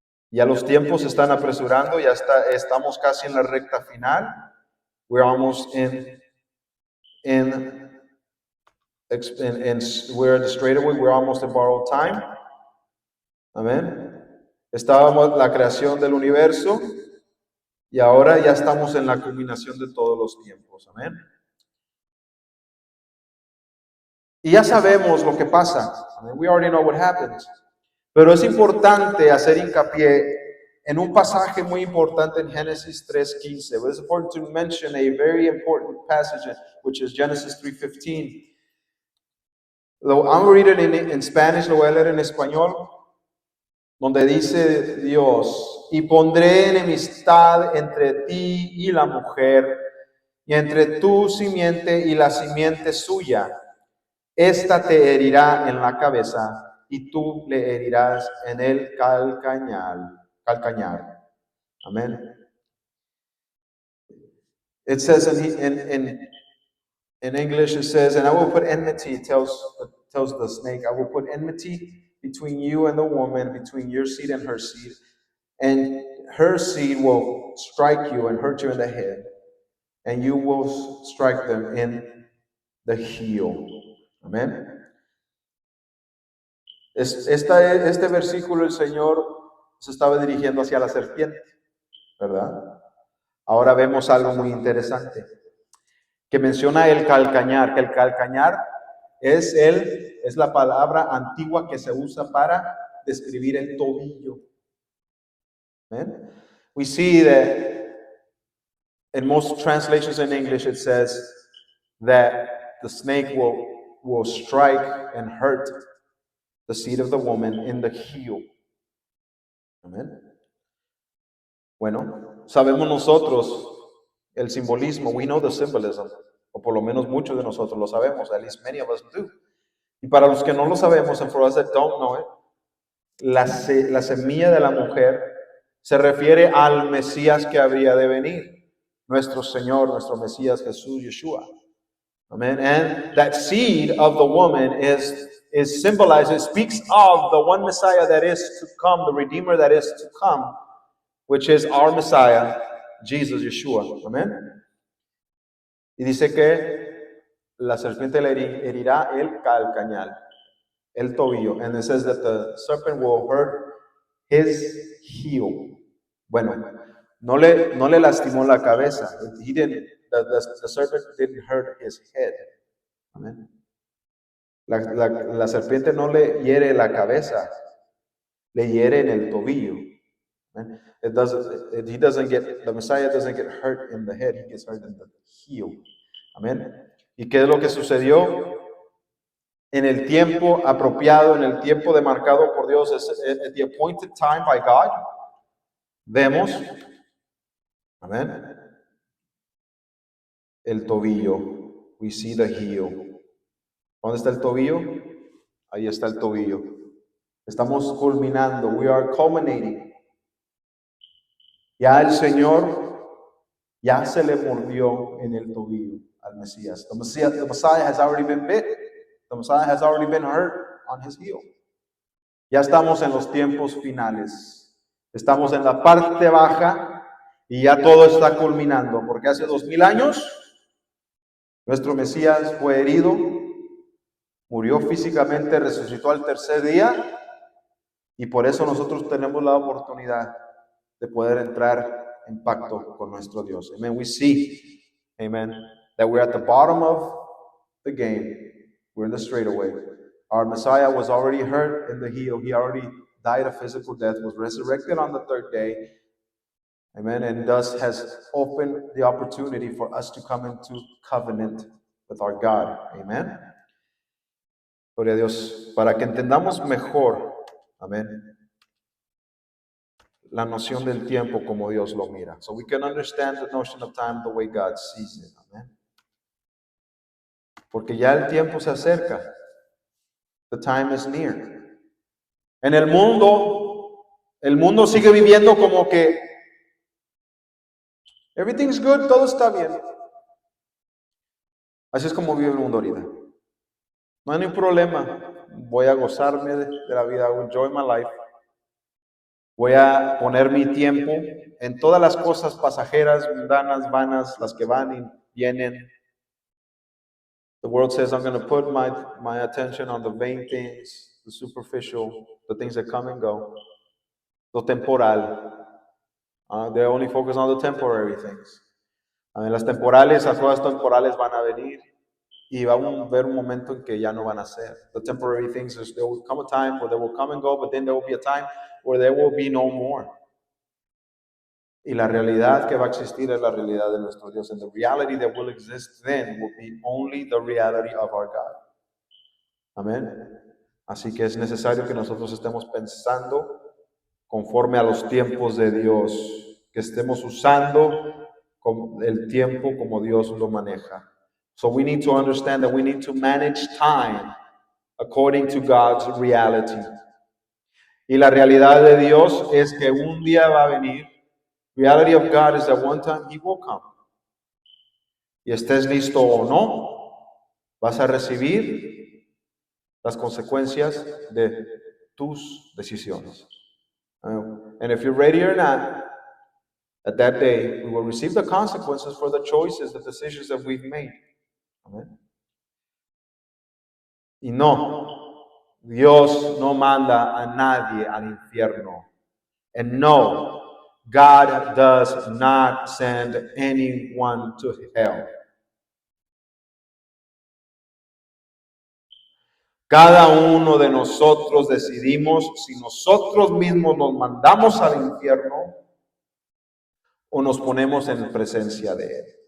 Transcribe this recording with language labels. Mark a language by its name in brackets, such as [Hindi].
[Spanish] Ya los tiempos se están apresurando, estamos casi en la recta final. [English] We're almost we're in the straightaway, we're almost in borrowed time. Amén. [Spanish] Estábamos en la creación del universo y ahora ya estamos en la culminación de todos los tiempos. Amén. Y ya sabemos lo que pasa. Amén. [English] We already know what happens. [Spanish] Pero es importante hacer hincapié en un pasaje muy importante en Génesis 3:15. [English] It's important to mention a very important passage, which is Genesis 3:15. I'm going to read it in Spanish, [Spanish] lo voy a leer en español, donde dice Dios, y pondré enemistad entre ti y la mujer, y entre tu simiente y la simiente suya. Esta te herirá en la cabeza, y tú le herirás en el calcañar. Amen. [English] It says in English, it says, and I will put enmity, it tells the snake, I will put enmity between you and the woman, between your seed and her seed, and her seed will strike you and hurt you in the head, and you will strike them in the heel. Amen. [Spanish] Este versículo el Señor se estaba dirigiendo hacia la serpiente, ¿verdad? Ahora vemos algo muy interesante, que menciona el calcañar, que el calcañar es la palabra antigua que se usa para describir el tobillo. Amen? [English] We see that in most translations in English it says that the snake will strike and hurt the seed of the woman in the heel. Amen. [Spanish] Bueno, sabemos nosotros el simbolismo. [English] We know the symbolism, [Spanish] o por lo menos muchos de nosotros lo sabemos. [English] At least many of us do. [Spanish] Y para los que no lo sabemos, [English] and for us that don't know it, [Spanish] la semilla de la mujer se refiere al Mesías que habría de venir, nuestro Señor, nuestro Mesías Jesús, Yeshua. Amen. [English] And that seed of the woman is symbolized, it speaks of the one Messiah that is to come, the Redeemer that is to come, which is our Messiah, Jesus, Yeshua. Amen. [Spanish] Y dice que la serpiente le herirá el calcañal, el tobillo. [English] And it says that the serpent will hurt his heel. [Spanish] Bueno, no le lastimó la cabeza. [English] The serpent didn't hurt his head. Amen. [Spanish] La serpiente no le hiere la cabeza, le hiere en el tobillo. [English] The Messiah doesn't get hurt in the head, he gets hurt in the heel. [Spanish] Amén. ¿Y qué es lo que sucedió? En el tiempo apropiado, en el tiempo demarcado por Dios, [English] at the appointed time by God, [Spanish] vemos, amén, el tobillo. [English] We see the heel. [Spanish] ¿Dónde está el tobillo? Ahí está el tobillo. Estamos culminando. [English] We are culminating. [Spanish] Ya el Señor ya se le mordió en el tobillo al Mesías. [English] The Messiah has already been bit. The Messiah has already been hurt on his heel. [Spanish] Ya estamos en los tiempos finales. Estamos en la parte baja y ya todo está culminando. Porque hace 2000 años nuestro Mesías fue herido, murió físicamente, resucitó al tercer día y por eso nosotros tenemos la oportunidad de poder entrar en pacto con nuestro Dios. Amen. [English] We see, amen, that we're at the bottom of the game. We're in the straightaway. Our Messiah was already hurt in the heel. He already died a physical death, was resurrected on the third day. Amen. And thus has opened the opportunity for us to come into covenant with our God. [Spanish] Amen. Gloria a Dios. Para que entendamos mejor, amén, la noción del tiempo como Dios lo mira. [English] So we can understand the notion of time the way God sees it. Amen. [Spanish] Porque ya el tiempo se acerca. [English] The time is near. [Spanish] En el mundo sigue viviendo como que [English] everything's good, [Spanish] todo está bien. Así es como vive el mundo ahorita. No hay ningún problema. Voy a gozarme de la vida. [English] I will enjoy my life. [Spanish] Voy a poner mi tiempo en todas las cosas pasajeras, mundanas, vanas, las que van y vienen. [English] The world says, I'm going to put my attention on the vain things, the superficial, the things that come and go, [Spanish] lo temporal. [English] They only focus on the temporary things. [Spanish] Las temporales, las cosas temporales van a venir y va a haber un momento en que ya no van a ser. [English] The temporary things, there will come a time where they will come and go, but then there will be a time where there will be no more. [Spanish] Y la realidad que va a existir es la realidad de nuestro Dios. [English] And the reality that will exist then will be only the reality of our God. Amén. [Spanish] Así que es necesario que nosotros estemos pensando conforme a los tiempos de Dios, que estemos usando el tiempo como Dios lo maneja. [English] So we need to understand that we need to manage time according to God's reality. [Spanish] Y la realidad de Dios es que un día va a venir. [English] Reality of God is that one time He will come. [Spanish] Y estés listo o no, vas a recibir las consecuencias de tus decisiones. [English] And if you're ready or not, at that day, we will receive the consequences for the choices, the decisions that we've made. Amen. [Spanish] Y no, Dios no manda a nadie al infierno. [English] And no, God does not send anyone to hell. [Spanish] Cada uno de nosotros decidimos si nosotros mismos nos mandamos al infierno o nos ponemos en presencia de Él.